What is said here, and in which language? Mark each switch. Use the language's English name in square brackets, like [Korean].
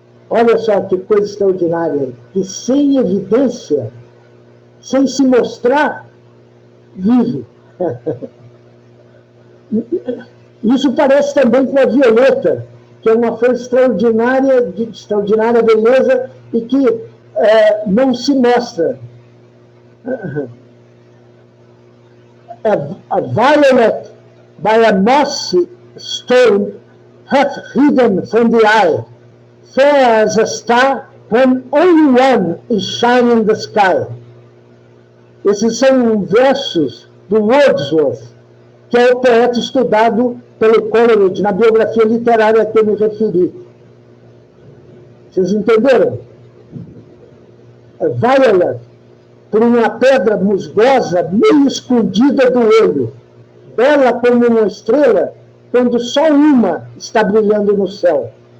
[Portuguese] Olha só que coisa extraordinária. Que sem evidência, sem se mostrar, vive. Isso parece também com a Violeta, que é uma flor extraordinária, de extraordinária beleza e que não se mostra. [English] A violet by a mossy stone hath hidden from the eye, fair as a star when only one is shining in the sky. [Portuguese] Esses são versos do Wordsworth, que é o poeta estudado pelo Coleridge na biografia literária a que eu me referi. Vocês entenderam? A violet, por uma pedra musgosa meio escondida do olho, bela como uma estrela, quando só uma está brilhando no céu.